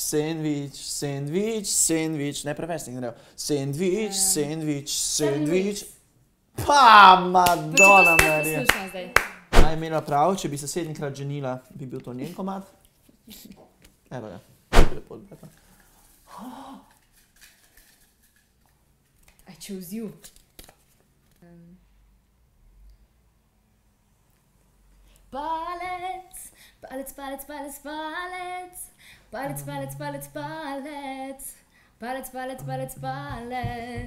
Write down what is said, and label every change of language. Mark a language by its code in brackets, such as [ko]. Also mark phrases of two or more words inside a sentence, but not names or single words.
[sl] sandvič, sandvič, sandvič, ne preveč ne grejo. Sandvič, sandvič, sandvič. Pa, Madonna Marija. Poslušam zdaj. Naj imela prav, če bi se 7-krat ženila, bi bil to njen komad. Evo ga. Lepo, lepo. [en] I choose you. [sl] Palec, palec, palec, palec, palec. Palec, palec, palec, palec. Palec, palec, palec, palec.